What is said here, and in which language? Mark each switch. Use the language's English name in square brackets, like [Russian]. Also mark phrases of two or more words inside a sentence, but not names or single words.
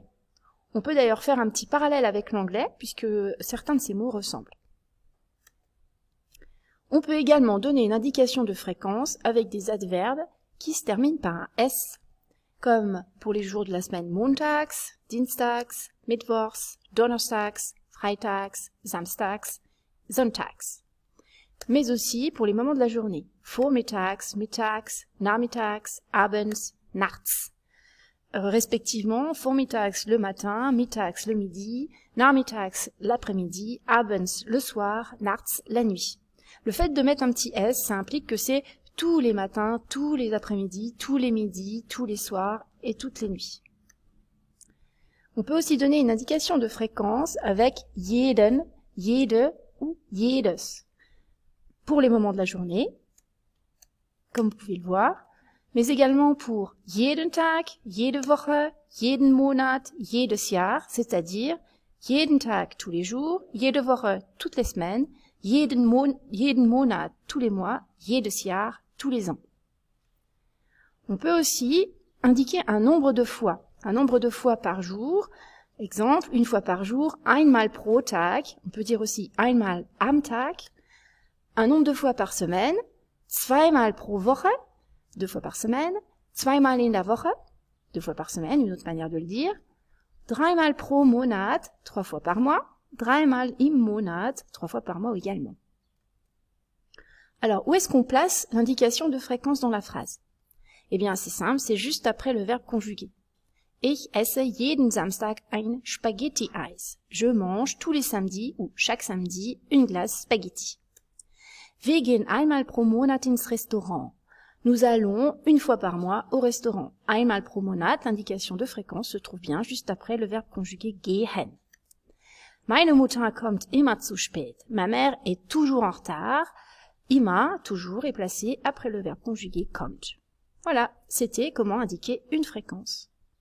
[French] On peut d'ailleurs faire un petit parallèle avec l'anglais, puisque certains de ces mots ressemblent. On peut également donner une indication de fréquence avec des adverbes qui se terminent par un S, comme pour les jours de la semaine [German] montags, dienstags, mittwochs, donnerstags, freitags, samstags, sonntags. [French] Mais aussi pour les moments de la journée, [German] vormittags, mittags, nachmittags, abends, nachts. [French] Respectivement, vormittags le matin, mittags le midi, nachmittags l'après-midi, abends le soir, nachts la nuit. Le fait de mettre un petit S, ça implique que c'est tous les matins, tous les après-midi, tous les midis, tous les soirs et toutes les nuits. On peut aussi donner une indication de fréquence avec [German] jeden, jede [French] ou jedes. Pour les moments de la journée, comme vous pouvez le voir, mais également pour [German] jeden Tag, jede Woche, jeden Monat, jedes Jahr, [French] c'est-à-dire [German] jeden Tag [French] tous les jours, [German] jede Woche [French] toutes les semaines, [German] jeden Monat [French] tous les mois, [German] jedes Jahr [French] tous les ans. On peut aussi indiquer un nombre de fois par jour. Exemple, une fois par jour, [German] einmal pro Tag. [French] On peut dire aussi [German] einmal am Tag. [French] Un nombre de fois par semaine, [German] zweimal pro Woche, [French] 2 fois par semaine, [German] zweimal in der Woche, [French] 2 fois par semaine, une autre manière de le dire, [German] dreimal pro Monat, [French] 3 fois par mois, [German] dreimal im Monat, [French] 3 fois par mois également. Alors, où est-ce qu'on place l'indication de fréquence dans la phrase? Eh bien, c'est simple, c'est juste après le verbe conjugué. [German] Ich esse jeden Samstag ein Spaghetti-Eis. [French] Je mange tous les samedis ou chaque samedi une glace spaghetti. [German] Wir gehen einmal pro Monat ins Restaurant. [French] Nous allons une fois par mois au restaurant. [German] Einmal pro Monat, [French] l'indication de fréquence se trouve bien juste après le verbe conjugué gehen. [German] Meine Mutter kommt immer zu spät. [French] Ma mère est toujours en retard. Immer, toujours, est placé après le verbe conjugué kommt. Voilà, c'était comment indiquer une fréquence.